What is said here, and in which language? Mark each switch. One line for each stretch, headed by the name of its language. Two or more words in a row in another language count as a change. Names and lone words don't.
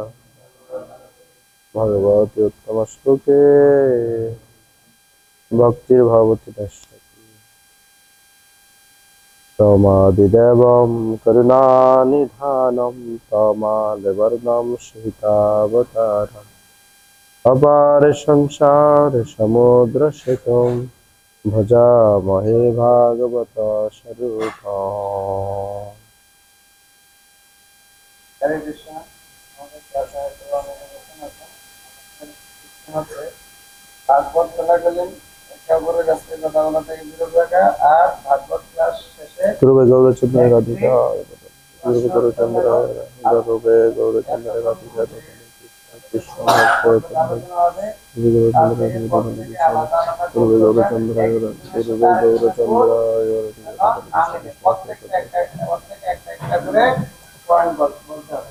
Sanskrit: भगवती उत्तमश्लोके भक्तिर्भवति नश्यति तमादिदेवं करुणानिधानं तमादिवर्णं सीतावतारम् अपार संसार समुद्र सेतुं भजामहे भागवत स्वरूपम् হরে কৃষ্ণ
Bangla: আমাদের ক্লাসে হচ্ছে ভাগবত চলাকালীন একে অপরের কাছ থেকে কথা বলা থেকে বিরত রাখা আর ভাগবত ক্লাস শেষে পূর্বে গৌরচন্দ্র রাধিকা পূর্বে গৌরচন্দ্র পূর্বে গৌরচন্দ্র রাধিকা কৃষ্ণ পূর্বে গৌরচন্দ্র পয়েন্ট বলতে হবে।